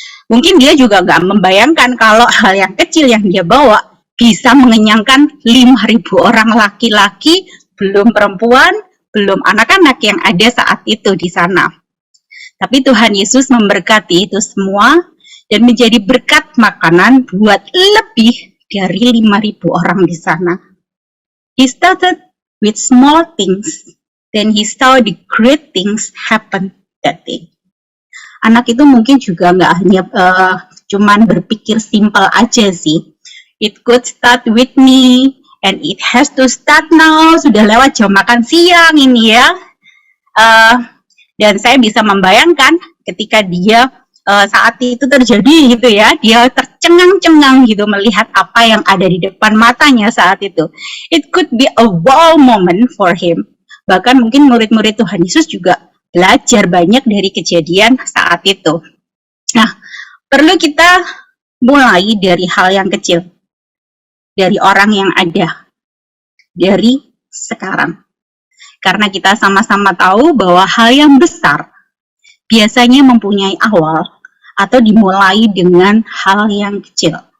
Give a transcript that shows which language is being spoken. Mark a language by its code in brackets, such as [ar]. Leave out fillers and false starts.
[id] Mungkin dia juga nggak membayangkan kalau hal yang kecil yang dia bawa bisa mengenyangkan 5.000 orang laki-laki, belum perempuan, belum anak-anak yang ada saat itu di sana. Tapi Tuhan Yesus memberkati itu semua dan menjadi berkat makanan buat lebih dari 5.000 orang di sana. [en] He started with small things, then he saw the great things happen that day. [id] Anak itu mungkin juga nggak hanya cuman berpikir simple aja sih. [en] It could start with me, and it has to start now. [id] Sudah lewat jam makan siang ini ya. Dan saya bisa membayangkan ketika dia saat itu terjadi gitu ya, dia tercengang-cengang gitu melihat apa yang ada di depan matanya saat itu. [en] It could be a wow moment for him. [id] Bahkan mungkin murid-murid Tuhan Yesus juga belajar banyak dari kejadian saat itu. Nah, perlu kita mulai dari hal yang kecil, dari orang yang ada, dari sekarang. Karena kita sama-sama tahu bahwa hal yang besar biasanya mempunyai awal atau dimulai dengan hal yang kecil.